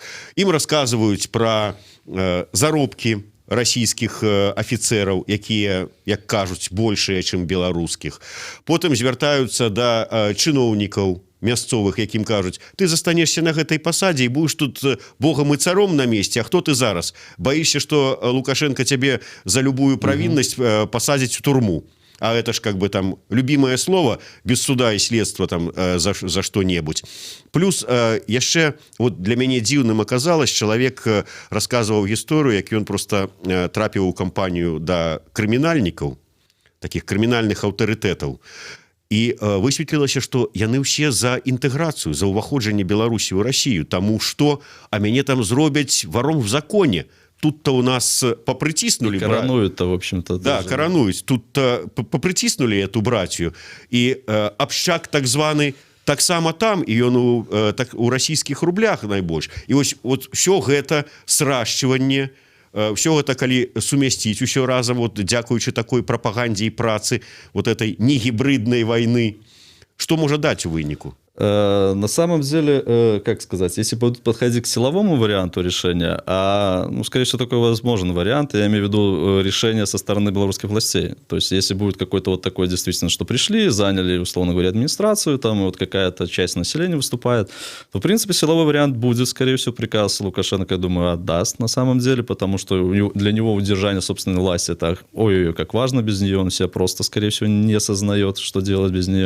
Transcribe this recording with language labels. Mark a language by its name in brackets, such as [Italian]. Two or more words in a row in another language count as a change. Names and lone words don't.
[Belarusian] Ім расказваюць пра заробкі расійскіх афіцэраў, якія, як кажуць, большыя, чым беларускіх. Потым звяртаюцца да чыноўнікаў мясцовых, якім кажуць: ты застанешся на гэтай пасадзе і будеш тут богам і царом [Russian] на месте, [Belarusian] а хто ты зараз? Баішся, што Лукашенко цябе за любую правіннасць пасадзіць у турму. [Russian] А это ж любимое слово, без суда и следства за что-нибудь. [Belarusian] Плюс яшчэ для мяне дзіўным аказалось, чалавек расказваў гісторыю, як ён просто трапіў у кампанію да крымінальнікаў, таких крымінальных аўтарытэтаў. І высветлілася, што яны ўсе за інтэграцыю, за ўваходжанне Беларусі ў Расію, таму што мяне там зробяць варом в законе. [Russian] Тут-то у нас попритиснули... Коронуют-то, в общем-то. Да, даже. коронуют. Тут-то попритиснули эту братью. [Belarusian] И общак так званый таксама там, і ён у расійскіх рублях найбольш. І вот все гэта сращиванне, все гэта калі сумясціць усё разам, дзякуючы такой прапагандзе і працы этой негібриднай войны, што можа даць у выніку? [Russian] На самом деле, как сказать, если будут подходить к силовому варианту решения, скорее всего, такой возможен вариант, я имею в виду решение со стороны белорусских властей. То есть, если будет какой-то вот такой, действительно, что пришли, заняли, условно говоря, администрацию, там вот какая-то часть населения выступает, то, в принципе, силовой вариант будет, скорее всего, приказ Лукашенко, я думаю, отдаст на самом деле, потому что для него удержание собственной власти, это ой-ой-ой, как важно без нее, он себя просто, скорее всего, не осознает, что делать без нее.